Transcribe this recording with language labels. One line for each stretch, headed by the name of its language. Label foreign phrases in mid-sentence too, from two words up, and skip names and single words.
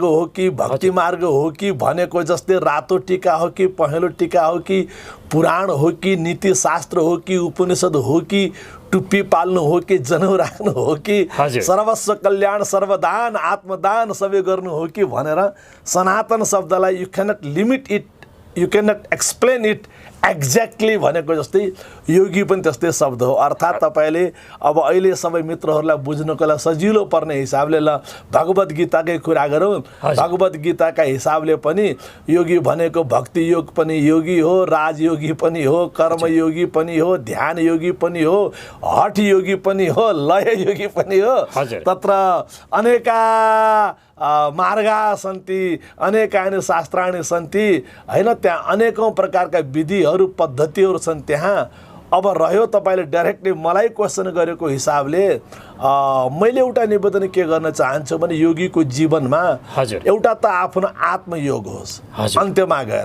Nepali: हो कि भक्ति मार्ग हो कि भनेको जस्तै रातो टीका हो कि पहेँलो टीका हो कि पुराण हो कि नीति शास्त्र हो कि उपनिषद हो कि टुप्पी पाल्नु हो कि जनेउ राख्नु हो कि सर्वस्व कल्याण सर्वदान आत्मदान सबै गर्नु हो कि भनेर सनातन शब्दलाई
English: you cannot limit it, you cannot explain it exactly
Nepali: भनेको जस्तै योगी पनि त्यस्तै शब्द हो। अर्थात् तपाईँले अब अहिले सबै मित्रहरूलाई बुझ्नको लागि सजिलो पर्ने हिसाबले ल भगवद् गीताकै कुरा गरौँ। भगवद् गीताका हिसाबले पनि योगी भनेको भक्ति योग पनि योगी हो, राजयोगी पनि हो, कर्मयोगी पनि हो, ध्यान योगी पनि हो, हठ योगी पनि हो, लय योगी पनि हो।
Sanskrit: तत्र अनेका मार्गा सन्ति, अनेकानि शास्त्राणि सन्ति,
Nepali: होइन? त्यहाँ अनेकौँ प्रकारका विधिहरू पद्धतिहरू छन् त्यहाँ। अब रह्यो तपाईँले डाइरेक्टली मलाई क्वेसन गरेको हिसाबले मैले एउटा निवेदन के गर्न चाहन्छु भने योगीको जीवनमा एउटा त आफ्नो आत्मयोग होस् अन्त्यमा गएर।